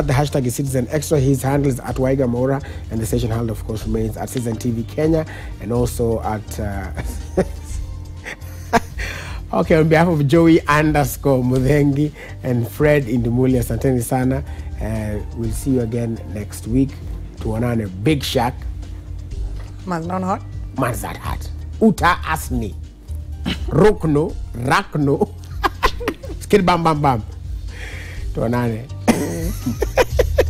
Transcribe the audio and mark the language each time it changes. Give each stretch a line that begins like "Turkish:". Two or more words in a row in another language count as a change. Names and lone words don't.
English: The hashtag is Citizen Extra. His handle is at Wahiga Mwaura, and the station handle, of course, remains at Citizen TV Kenya, and also at okay, on behalf of Joey _Muthengi and Fred Indimuli,
Swahili: asanteni sana.
English: We'll see you again next week.
Swahili: Tuonane. Big Shack.
English: Man's not hot. Man's that hot. Uta asni. Rukno. Rakno. Skid bam bam bam. Tuonane.